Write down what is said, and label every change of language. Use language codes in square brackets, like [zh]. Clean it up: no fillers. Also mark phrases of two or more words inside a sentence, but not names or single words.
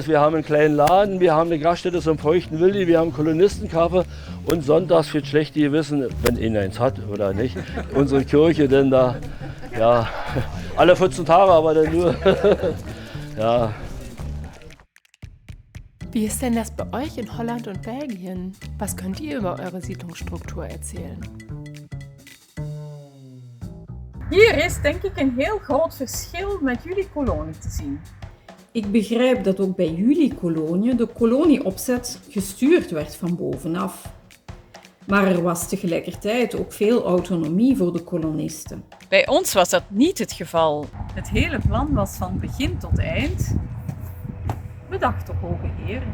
[de] Wir haben einen kleinen Laden, wir haben eine Gaststätte zum Feuchten Willi, wir haben Kolonistencafé und sonntags für schlechte Gewissen, wenn ihn eins hat oder nicht, unsere Kirche, denn da, ja, alle 14 Tage, aber dann nur, ja. Wie ist denn das bei euch in Holland und Belgien? Was könnt ihr über eure Siedlungsstruktur erzählen? [nl] Hier is denk ik een heel groot verschil met jullie kolonie te zien. Ik begrijp dat ook bij jullie kolonie de kolonieopzet gestuurd werd van bovenaf. Maar er was tegelijkertijd ook veel autonomie voor de kolonisten. Bij ons was dat niet het geval. Het hele plan was van begin tot eind bedacht door hoge heren.